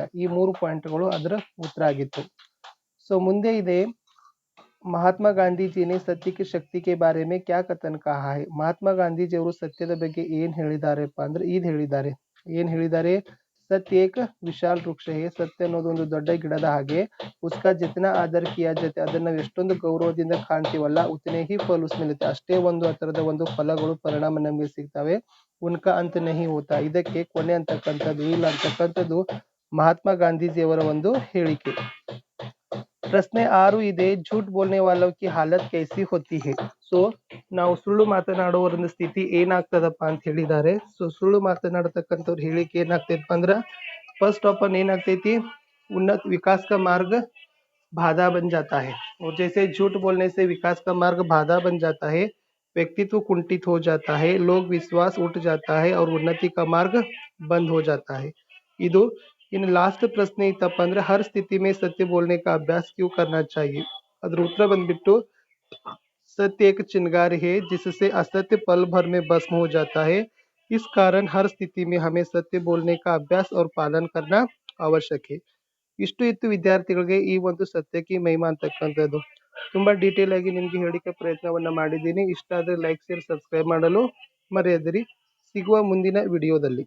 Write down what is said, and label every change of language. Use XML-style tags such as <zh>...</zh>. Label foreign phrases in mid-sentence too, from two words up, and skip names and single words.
<kn>ಈ ಮೂರು ಪಾಯಿಂಟ್ಗಳು ಅದರ ಉತ್ತರ ಆಗಿತ್ತು. ಸೊ ಮುಂದೆ ಇದೆ,</kn> <hi>ಮಹಾತ್ಮ ಗಾಂಧೀಜಿ ने सत्य की शक्ति के बारे में क्या कथन कहा है.</hi> <kn>ಮಹಾತ್ಮ ಗಾಂಧೀಜಿ ಅವರು ಸತ್ಯದ ಬಗ್ಗೆ ಏನ್ ಹೇಳಿದಾರೆಪ್ಪ ಅಂದ್ರೆ ಇದು ಹೇಳಿದ್ದಾರೆ. ಏನ್ ಹೇಳಿದ್ದಾರೆ,</kn> <hi>सत्य एक विशाल वृक्ष है,</hi> <kn>ಸತ್ಯ ಅನ್ನೋದು ಒಂದು ದೊಡ್ಡ ಗಿಡದ ಹಾಗೆ,</kn> <hi>उसका जितना आदर किया जाता,</hi> <kn>ಅದನ್ನ ಎಷ್ಟೊಂದು ಗೌರವದಿಂದ ಕಾಣ್ತೀವಲ್ಲ,</kn> <hi>उतने ही फल उसमें मिलते,</hi> <kn>ಅಷ್ಟೇ ಒಂದು ಅದರದ ಒಂದು ಫಲಗಳು ಪರಿಣಾಮ ನಮಗೆ ಸಿಗ್ತವೆ.</kn> <hi>उनका अंत नहीं होता,</hi> <kn>ಇದಕ್ಕೆ ಕೊನೆ ಅಂತಕ್ಕಂಥದ್ದು ಇಲ್ಲ ಅಂತಕ್ಕಂಥದ್ದು ಮಹಾತ್ಮ ಗಾಂಧೀಜಿಯವರ ಒಂದು ಹೇಳಿಕೆ. ಪ್ರಶ್ನೆ 6 ಇದೆ,</kn> <hi>झूठ बोलने वालों की हालत कैसी होती है.</hi> <kn>ಸೊ ನಾವು ಸುಳ್ಳು ಮಾತನಾಡುವವರ ಸ್ಥಿತಿ ಏನಾಗ್ತದಪ್ಪ ಅಂತ ಹೇಳಿದ್ದಾರೆ. ಸೊ ಸುಳ್ಳು ಮಾತನಾಡತಕ್ಕಂಥವ್ರ ಹೇಳಿಕೆ ಏನಾಗ್ತೈತಪ್ಪ ಅಂದ್ರ,</kn> <en>first of all ಏನಾಗ್ತೈತಿ,</en> <hi>उन्नत विकास का मार्ग बाधा बन जाता है. और जैसे झूठ बोलने से विकास का मार्ग बाधा बन जाता है, व्यक्तित्व कुंठित हो जाता है, लोग विश्वास उठ जाता है और उन्नति का मार्ग बंद हो जाता है.</hi> <kn>ಇದು ಇನ್ನು ಲಾಸ್ಟ್ ಪ್ರಶ್ನೆ ಇತ್ತಪ್ಪ ಅಂದ್ರೆ,</kn> <hi>हर स्थिति में सत्य बोलने का अभ्यास क्यों करना चाहिए.</hi> <kn>ಅದ್ರ ಉತ್ತರ ಬಂದ್ಬಿಟ್ಟು,</kn> <hi>सत्य एक चिंगारी है जिससे असत्य पल भर में भस्म हो जाता है. इस कारण हर स्थिति में हमें सत्य बोलने का अभ्यास और पालन करना आवश्यक है.</hi> <kn>ಇಷ್ಟು ಇತ್ತು ವಿದ್ಯಾರ್ಥಿಗಳಿಗೆ ಈ ಒಂದು ಸತ್ಯಕ್ಕೆ ಮಹಿಮಾ ಅಂತಕ್ಕಂಥದ್ದು. ತುಂಬಾ ಡೀಟೇಲ್ ಆಗಿ ನಿಮ್ಗೆ ಹೇಳಿಕೆ ಪ್ರಯತ್ನವನ್ನ ಮಾಡಿದ್ದೀನಿ. ಇಷ್ಟ ಆದ್ರೆ</kn> <en>like, share, subscribe</en> <kn>ಮಾಡಲು ಮರೆಯದಿರಿ. ಸಿಗುವ ಮುಂದಿನ ವಿಡಿಯೋದಲ್ಲಿ.</kn>